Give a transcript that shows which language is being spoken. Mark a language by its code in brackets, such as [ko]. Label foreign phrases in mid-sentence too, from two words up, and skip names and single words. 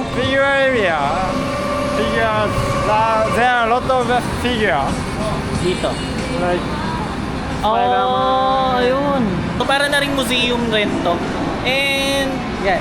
[en] Figure area. Figures. There are a lot of figure. [tl] dito. Like Oh, ayun. So, para na ring museum rin to. And, yan.